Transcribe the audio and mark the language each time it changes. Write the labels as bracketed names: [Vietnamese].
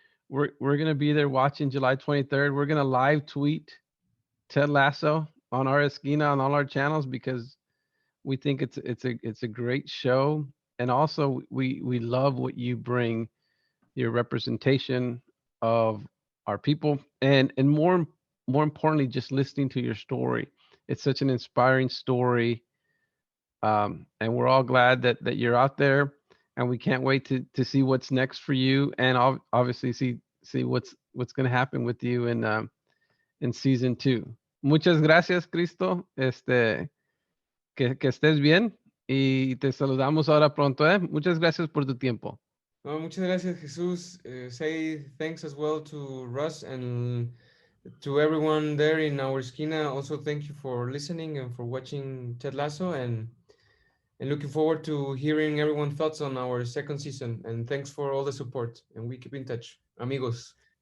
[English] We're gonna be there watching July 23rd. We're gonna live tweet Ted Lasso on our Esquina on all our channels because we think it's a great show, and also we love what you bring, your representation of our people, and more importantly, just listening to your story. It's such an inspiring story, and we're all glad that you're out there, and we can't wait to see what's next for you, and obviously see what's going to happen with you in season 2. [Spanish] Muchas gracias, Cristo. Que estés bien y te saludamos ahora pronto, ¿eh? Muchas gracias por tu tiempo. no, muchas gracias, Jesús. [English] Say thanks as well to Russ and to everyone there in our esquina. Also, thank you for listening and for watching Ted Lasso, and looking forward to hearing everyone's thoughts on our second season. And thanks for all the support. And we keep in touch, amigos.